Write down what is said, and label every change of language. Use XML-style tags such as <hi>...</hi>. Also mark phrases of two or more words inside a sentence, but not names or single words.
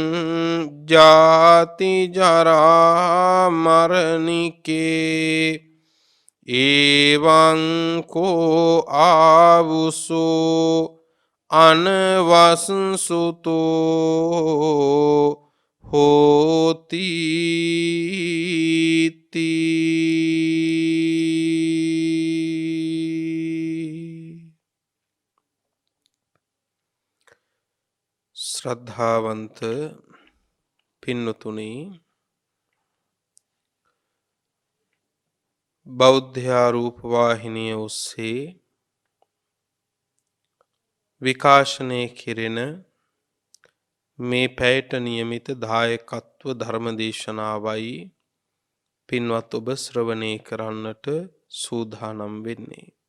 <pi>ජාති ජරා මරණිකේ එවං කෝ ආවුසෝ අනවස්සුතෝ හෝති</pi> <si>ශ්‍රද්ධාවන්ත පින්නතුනි, බෞද්ධයා රූපවාහිනිය ඔස්සේ විකාශනය කෙරෙන මේ පැයට නියමිත දායකත්ව ධර්මදේශනාවයි පින්වත් ඔබ ශ්‍රවණය කරන්නට සූදානම් වෙන්නේ.</si>